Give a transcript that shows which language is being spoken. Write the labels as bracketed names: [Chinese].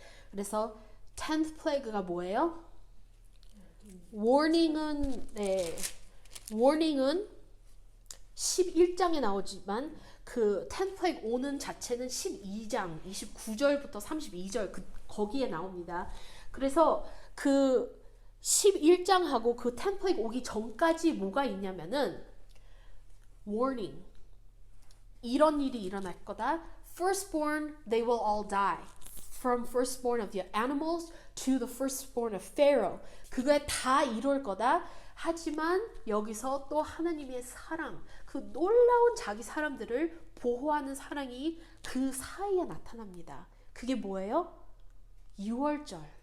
[Korean] 그래서 10th plague가 뭐예요? warning은 11장에 나오지만 그 10th plague 오는 자체는 12장 29절부터 32절 거기에 나옵니다. 그래서 그 11장하고 그 10th plague 오기 전까지 뭐가 있냐면은 warning, 이런 일이 일어날 거다. [English] Firstborn, they will all die. From firstborn of the animals to the firstborn of Pharaoh. [Korean] 그거에 다 이룰 거다. 하지만 여기서 또 하나님의 사랑, 그 놀라운 자기 사람들을 보호하는 사랑이 그 사이에 나타납니다. 그게 뭐예요? 6월절.